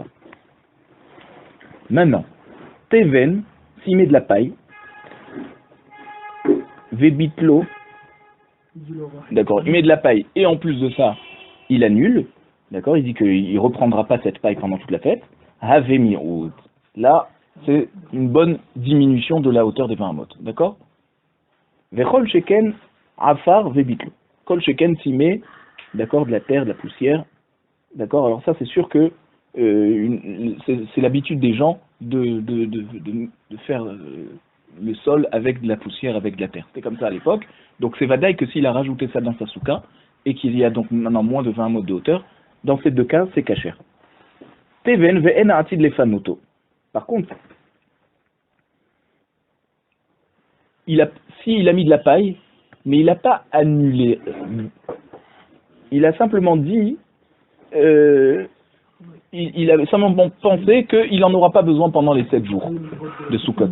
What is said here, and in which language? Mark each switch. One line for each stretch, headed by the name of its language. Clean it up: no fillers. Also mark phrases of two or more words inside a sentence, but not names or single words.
French: Maintenant, Teven, s'il met de la paille, Vebitlo, d'accord, il met de la paille et en plus de ça, il annule. D'accord, il dit qu'il ne reprendra pas cette paille pendant toute la fête. Havemirout. Là, c'est une bonne diminution de la hauteur des 20 amot. D'accord?
Hebrew: וכל שכן עפר וביטלו. כל שכן
French: s'y met, d'accord, de la terre, de la poussière. D'accord, alors ça, c'est sûr que c'est l'habitude des gens de faire le sol avec de la poussière, avec de la terre. C'est comme ça à l'époque. Donc c'est vadaï que s'il a rajouté ça dans sa souka et qu'il y a donc maintenant moins de 20 amot de hauteur, dans ces 2 cas, c'est kasher.
Hebrew: תבן ואין עתיד לפנותו.
French: Par contre, s'il a mis de la paille, mais il n'a pas annulé. Il a simplement dit, il a simplement pensé qu'il n'en aura pas besoin pendant les 7 jours de Sukkot.